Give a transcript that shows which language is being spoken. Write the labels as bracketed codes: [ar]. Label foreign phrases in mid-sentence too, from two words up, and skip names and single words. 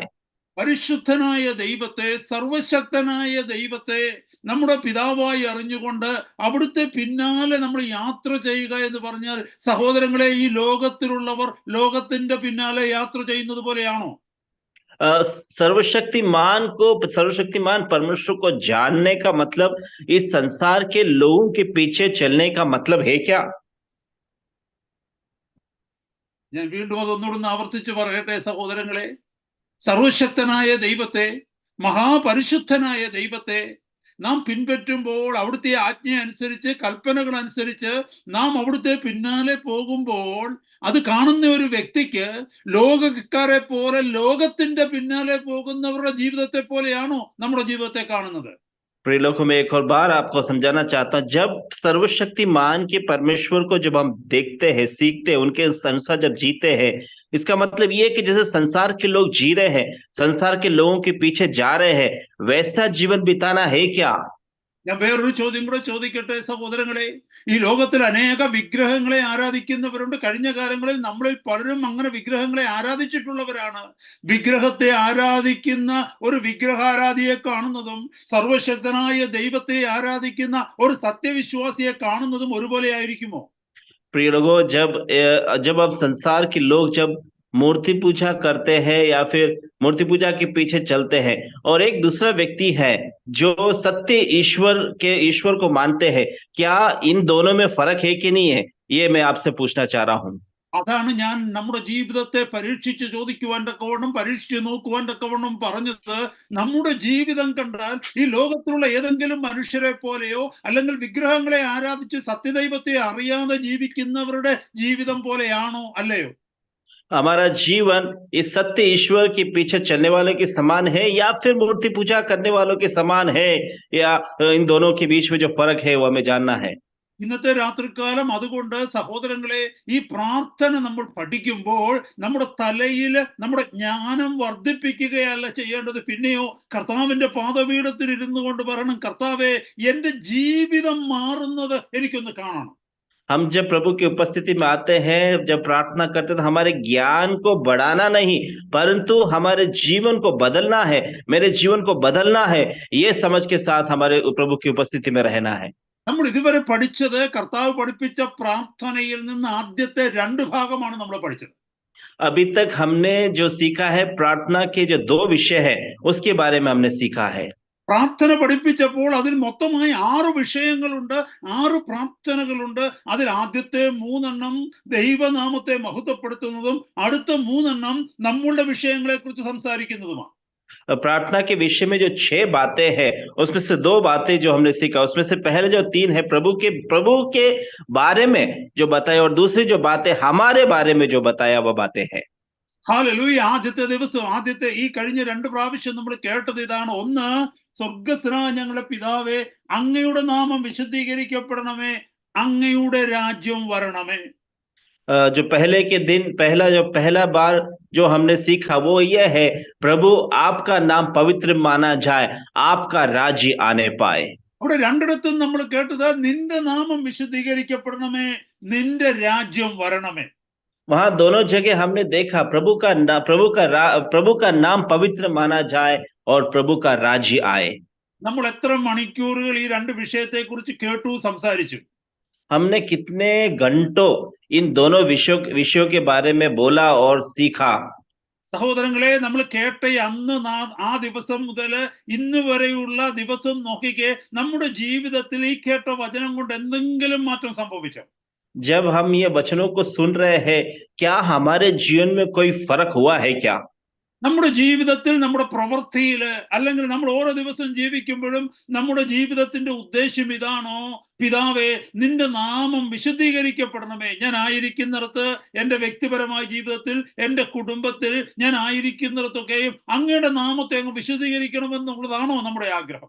[ml] പരിശുദ്ധനായ ദൈവത്തെ, സർവശക്തനായ ദൈവത്തെ നമ്മുടെ പിതാവായി അറിഞ്ഞുകൊണ്ട് അവിടുത്തെ പിന്നാലെ നമ്മൾ യാത്ര ചെയ്യുക എന്ന് പറഞ്ഞാൽ, സഹോദരങ്ങളെ, ഈ ലോകത്തിലുള്ളവർ ലോകത്തിന്റെ പിന്നാലെ യാത്ര ചെയ്യുന്നത് പോലെയാണോ? [hi] सर्वशक्तिमान परमेश्वर को जानने का मतलब इस संसार के लोगों के पीछे चलने का मतलब है क्या? [ml] ഞാൻ വീണ്ടും അതൊന്നുകൂടെ ആവർത്തിച്ച് പറയട്ടെ സഹോദരങ്ങളെ, സർവശക്തനായ ദൈവത്തെ, മഹാപരിശുദ്ധനായ ദൈവത്തെ നാം പിൻപറ്റുമ്പോൾ, അവിടുത്തെ ആജ്ഞ അനുസരിച്ച്, കൽപ്പനകൾ അനുസരിച്ച് നാം അവിടുത്തെ പിന്നാലെ പോകുമ്പോൾ, അത് കാണുന്ന ഒരു വ്യക്തിക്ക് ലോകക്കാരെ പോലെ, ലോകത്തിന്റെ പിന്നാലെ പോകുന്നവരുടെ ജീവിതത്തെ പോലെയാണോ നമ്മുടെ ജീവിതത്തെ കാണുന്നത്? [hi] प्रिय लोगों, मैं एक और बार आपको समझाना चाहता हूं, जब सर्वशक्तिमान के परमेश्वर को जब हम देखते हैं, सीखते हैं, उनके अनुसार जब जीते हैं, इसका मतलब ये है कि जैसे संसार के लोग जी रहे हैं, संसार के लोगों के पीछे जा रहे हैं, वैसा जीवन बिताना है क्या? [ml] ഞാൻ വേറൊരു ചോദ്യം കൂടെ ചോദിക്കട്ടെ സഹോദരങ്ങളെ. ഈ ലോകത്തിൽ അനേക വിഗ്രഹങ്ങളെ ആരാധിക്കുന്നവരുണ്ട്. കഴിഞ്ഞ കാലങ്ങളിൽ നമ്മളിൽ പലരും അങ്ങനെ വിഗ്രഹങ്ങളെ ആരാധിച്ചിട്ടുള്ളവരാണ്. വിഗ്രഹത്തെ ആരാധിക്കുന്ന ഒരു വിഗ്രഹാരാധിയെ കാണുന്നതും സർവശക്തനായ ദൈവത്തെ ആരാധിക്കുന്ന ഒരു സത്യവിശ്വാസിയെ കാണുന്നതും ഒരുപോലെ ആയിരിക്കുമോ? [hi] प्रिय लोगों, जब अब संसार के लोग जब मूर्ति पूजा करते हैं या फिर मूर्ति पूजा के पीछे चलते हैं, और एक दूसरा व्यक्ति है जो सत्य ईश्वर को मानते हैं, क्या इन दोनों में फर्क है कि नहीं है? ये मैं आपसे पूछना चाह रहा हूँ। [ml] അതാണ് ഞാൻ നമ്മുടെ ജീവിതത്തെ പരീക്ഷിച്ച് ചോദിക്കുവാൻ തക്കവണ്ണം, പരീക്ഷിച്ച് നോക്കുവാൻ തക്കവണ്ണം പറഞ്ഞത്. നമ്മുടെ ജീവിതം കണ്ടാൽ ഈ ലോകത്തിലുള്ള ഏതെങ്കിലും മനുഷ്യരെ പോലെയോ അല്ലെങ്കിൽ വിഗ്രഹങ്ങളെ ആരാധിച്ച് സത്യദൈവത്തെ അറിയാതെ ജീവിക്കുന്നവരുടെ ജീവിതം പോലെയാണോ, അല്ലയോ? [hi] हमारा जीवन इस सत्य ईश्वर के पीछे चलने वालों के समान है या फिर मूर्ति पूजा करने वालों के समान है, या इन दोनों के बीच में जो फर्क है वो हमें जानना है। [ml] ഇന്നത്തെ രാത്രികാലം അതുകൊണ്ട് സഹോദരങ്ങളെ, ഈ പ്രാർത്ഥന നമ്മൾ പഠിക്കുമ്പോൾ നമ്മുടെ തലയിൽ നമ്മുടെ ജ്ഞാനം വർദ്ധിപ്പിക്കുകയല്ല ചെയ്യേണ്ടത്. പിന്നെയോ കർത്താവിന്റെ പാദപീഠത്തിൽ ഇരുന്നു കൊണ്ട് പറയണം, കർത്താവേ, എന്റെ ജീവിതം മാറുന്നത് എനിക്കൊന്ന് കാണണം. [hi] हम जब प्रभु की उपस्थिति में आते हैं, जब प्रार्थना करते हैं, तो हमारे ज्ञान को बढ़ाना नहीं, परंतु हमारे जीवन को बदलना है, मेरे जीवन को बदलना है, ये समझ के साथ हमारे प्रभु की उपस्थिति में रहना है। [ml] നമ്മൾ ഇതുവരെ പഠിച്ചത് കർത്താവ് പഠിപ്പിച്ച പ്രാർത്ഥനയിൽ നിന്ന് ആദ്യത്തെ 2 ഭാഗമാണ് നമ്മൾ പഠിച്ചത്. [hi] अभी तक हमने जो सीखा है, प्रार्थना के जो 2 विषय है उसके बारे में हमने सीखा है। [ml] പ്രാർത്ഥന പഠിപ്പിച്ചപ്പോൾ അതിൽ മൊത്തമായി 6 വിഷയങ്ങളുണ്ട്, 6 പ്രാർത്ഥനകളുണ്ട്. അതിൽ ആദ്യത്തെ 3 ദൈവനാമത്തെ മഹത്വപ്പെടുത്തുന്നതും അടുത്ത 3 നമ്മളുടെ വിഷയങ്ങളെ കുറിച്ച് സംസാരിക്കുന്നതുമാണ്. [hi] प्रार्थना के विषय में जो 6 बातें हैं, उसमें से 2 बातें जो हमने सीखा, उसमें से पहले जो 3 है प्रभु के बारे में जो बताया, और दूसरी जो बातें हमारे बारे में जो बताया वो बातें हैं। [ml] ഹല്ലേലൂയ. ആദ്യത്തെ ദിവസം, ആദ്യത്തെ ഈ കഴിഞ്ഞ 2 പ്രാവശ്യം നമ്മൾ കേട്ടത് ഇതാണ്. ഒന്ന്, സ്വർഗ്ഗസ്ഥനായ ഞങ്ങളുടെ പിതാവേ, അങ്ങയുടെ നാമം വിശുദ്ധീകരിക്കപ്പെടണമേ, അങ്ങയുടെ രാജ്യം വരണമേ. [hi] जो पहले के दिन पहला बार जो हमने सीखा वो ये है, प्रभु आपका नाम पवित्र माना जाए, आपका राज्य आने पाए। [ml] അവിടെ 2 നമ്മൾ കേട്ടത് നിന്റെ നാമം വിശുദ്ധീകരിക്കപ്പെടണമേ, നിന്റെ രാജ്യം വരണമേ. [hi] वहां दोनों जगह हमने देखा प्रभु का नाम पवित्र माना जाए और प्रभु का राज्य आए। [ml] നമ്മൾ എത്ര മണിക്കൂറുകൾ ഈ 2 വിഷയത്തെ കുറിച്ച് കേട്ടു, സംസാരിച്ചു? [hi] हमने कितने घंटों इन दोनों विषयों के बारे में बोला और सीखा। [ml] സഹോദരങ്ങളെ, നമ്മൾ കേട്ട അന്ന് ആ ദിവസം മുതൽ ഇന്ന് വരെയുള്ള ദിവസം നോക്കിക്കേ, നമ്മുടെ ജീവിതത്തിൽ ഈ കേട്ട വചനം കൊണ്ട് എന്തെങ്കിലും മാറ്റം സംഭവിച്ചോ? [hi] जब हम ये वचनों को सुन रहे हैं, क्या हमारे जीवन में कोई फर्क हुआ है क्या? [ml] നമ്മുടെ ജീവിതത്തിൽ നമ്മുടെ പ്രവൃത്തിയിൽ അല്ലെങ്കിൽ നമ്മൾ ഓരോ ദിവസം ജീവിക്കുമ്പോഴും നമ്മുടെ ജീവിതത്തിന്റെ ഉദ്ദേശ്യം ഇതാണോ? പിതാവേ, നിന്റെ നാമം വിശുദ്ധീകരിക്കപ്പെടണമേ. ഞാൻ ആയിരിക്കുന്നിടത്ത്, എൻ്റെ വ്യക്തിപരമായ ജീവിതത്തിൽ, എൻ്റെ കുടുംബത്തിൽ, ഞാൻ ആയിരിക്കുന്നിടത്തൊക്കെയും അങ്ങയുടെ നാമത്തെ അങ്ങ് വിശുദ്ധീകരിക്കണമെന്നുള്ളതാണോ നമ്മുടെ ആഗ്രഹം?